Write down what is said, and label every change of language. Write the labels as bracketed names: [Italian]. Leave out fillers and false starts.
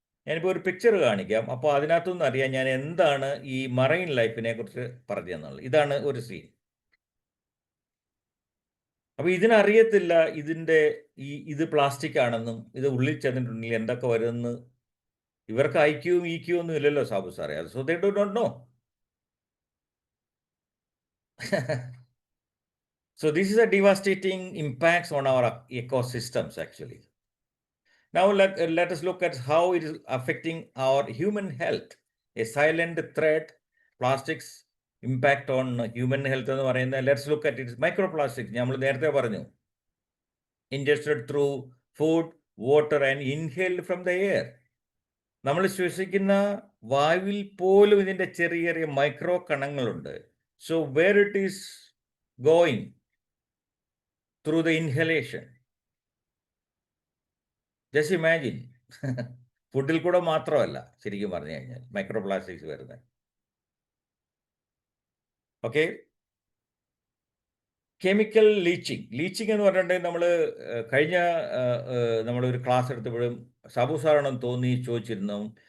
[Malayalam] ഞാനിപ്പോൾ ഒരു പിക്ചർ കാണിക്കാം. അപ്പോൾ അതിനകത്തുനിന്ന് അറിയാം ഞാൻ എന്താണ് ഈ മറൈൻ ലൈഫിനെ കുറിച്ച് പറഞ്ഞു തന്നുള്ളത്. ഇതാണ് ഒരു സീൻ. അപ്പോൾ ഇതിനറിയത്തില്ല ഇത് പ്ലാസ്റ്റിക് ആണെന്നും ഇത് ഉള്ളിൽ ചെന്നിട്ടുണ്ടെങ്കിൽ എന്തൊക്കെ വരുമെന്ന്. ഇവർക്ക് ഐക്യവും ഈക്യവും ഒന്നും ഇല്ലല്ലോ സാബു സാറേ. അത് [English] So they do not know. So this is a devastating impacts on our ecosystems actually. Now let us look at how it is affecting our human health. A silent threat, plastics impact on human health [Malayalam] എന്ന് പറയുന്നത്, [English] let's look at it. Microplastics [Malayalam] നമ്മൾ നേരത്തെ പറഞ്ഞു, [English] ingested through food, water and inhaled from the air. [Malayalam] നമ്മൾ ശ്വസിക്കുന്ന വായുവിൽ പോലും ഇതിൻ്റെ ചെറിയ ചെറിയ micro കണങ്ങളുണ്ട്. [English] So where it is going through the inhalation, just imagine. [Malayalam] ഫുഡിൽ കൂടെ മാത്രമല്ല ശരിക്കും പറഞ്ഞു കഴിഞ്ഞാൽ മൈക്രോപ്ലാസ്റ്റിക്സ് വരുന്നത്. ഓക്കെ, കെമിക്കൽ ലീച്ചിങ് എന്ന് പറഞ്ഞിട്ടുണ്ടെങ്കിൽ നമ്മൾ കഴിഞ്ഞ നമ്മളൊരു ക്ലാസ് എടുത്തപ്പോഴും സാബു സാറാണെന്ന് തോന്നി ചോദിച്ചിരുന്നു.